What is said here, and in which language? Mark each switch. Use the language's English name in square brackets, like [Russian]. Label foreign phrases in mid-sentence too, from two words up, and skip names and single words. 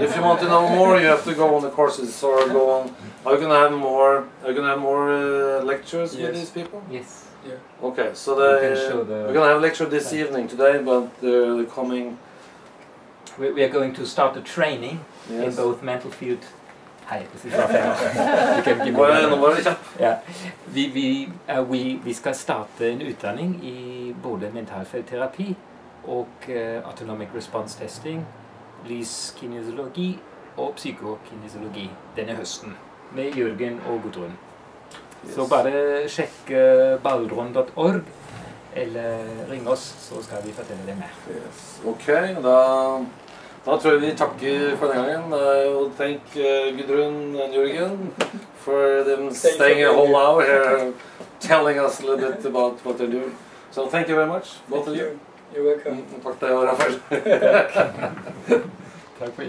[English] If you want to know more, you have to go on the courses or go on. Are you gonna have more? Lectures with these people? Yes. Yeah. Okay, so we're gonna have a lecture this evening today, but the coming. We are going to start a training in both mental field. [Norwegian] Hei, [English] this is [Norwegian] Vi skal starte en utdanning i både mentalfeltterapi og [English] autonomic response testing, [Norwegian] Lys-kinesiologi og psykokinesiologi denne høsten med Jürgen og Gudrun. Så bare sjekk ballron.org eller ring oss, så skal vi fortelle deg mer. Ok, da tror jeg vi takker for den gangen. [English] Og thank Gudrun and Jürgen for them staying a whole hour here, telling us a little bit about what they're doing. So thank you very much, both of you. You're welcome. [Norwegian] Takk deg, Rafael. Takk for